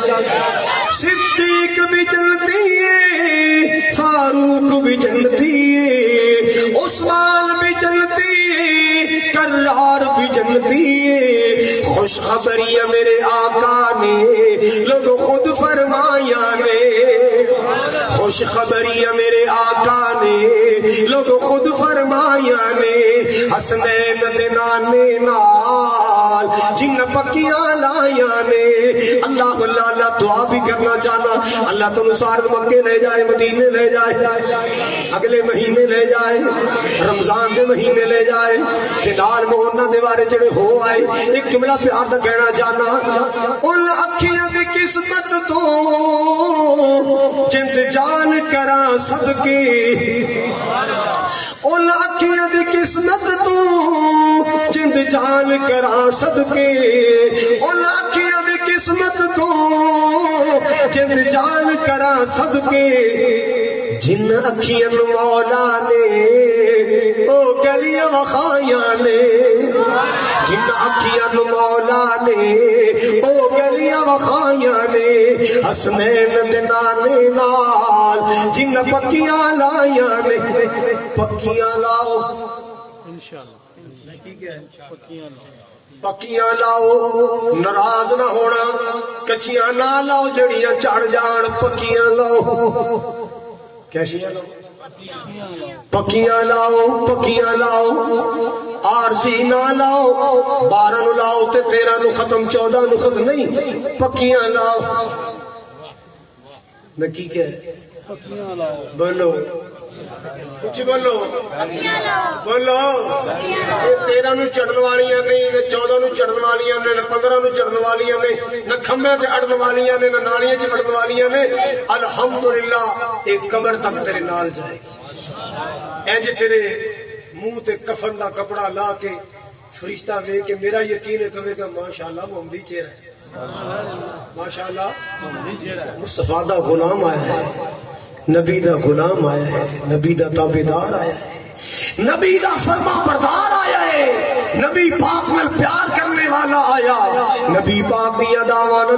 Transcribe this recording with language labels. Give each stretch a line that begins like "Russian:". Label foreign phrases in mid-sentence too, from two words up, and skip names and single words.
Urdu: صدیق بھی جنتی ہے فاروق بھی جنتی ہے عثمان بھی جنتی ہے کرار بھی جنتی ہے خوشخبری میرے آقا نے
Punjabi: لوگ خود فرمایا نے خوشخبری میرے آقا نے لوگ خود فرمایا نے حسنین دے نانے نال جن پکیاں لایا نے اللہ اللہ اللہ دعا بھی کرنا چاہنا اللہ تو نصار مکے لے جائے مدینے لے جائے اگلے مہینے لے جائے رمضان دے مہینے لے جائے جنال موہنہ دے بارے جڑے ہو آئے ایک جملہ پیار دا کہنا چاہنا ان اکھیاں دی قسمت تو جند جان کرا صدقے ان اکھیاں دی قسمت تو جند جان کرا صدقے ان اکھیاں دی قسمت تو جند جان کرا صدقے جن اکھیاں مولا نے او گلیاں وخایا نے جن اکھیاں مولا نے او گلیاں وخایا نے حسنین دے نانے نال جن پکیاں لایا نے پکیاں لاؤ پکیاں لاؤ ناراض نہ ہونا کچیاں نہ لاؤ جڑیاں چڑھ جان پکیاں لاؤ کیسیاں لاؤ پکیاں لاؤ پکیاں لاؤ آرسی نہ لاؤ 12 نو لاؤ تے 13 نو ختم 14 نو ختم نہیں پکیاں لاؤ میں کی کہہ بولو کچھ بولو بولو 13 نو چڑھن والیاں نہیں 14 نو چڑھن والیاں نے 15 نو چڑھن والیاں نے نہ کھمبے تے اڑن والیاں نے نہ نالیاں چ وڑن والیاں نے الحمدللہ ایک قبر تک تیرے نال جائے گی انج تیرے منہ تے کفن دا کپڑا لا کے فرشتہ وے کے میرا یقین ہے کہے گا ماشاءاللہ محمدی چہرہ ہے ماشاءاللہ مصطفیٰ دا غلام آیا ہے نبی دا غلام آیا ہے نبی دا تابعدار آیا ہے نبی دا فرما بردار آیا ہے نبی پاک نال پیار کرنے والا آیا نبی پاک دیا دعویٰ نال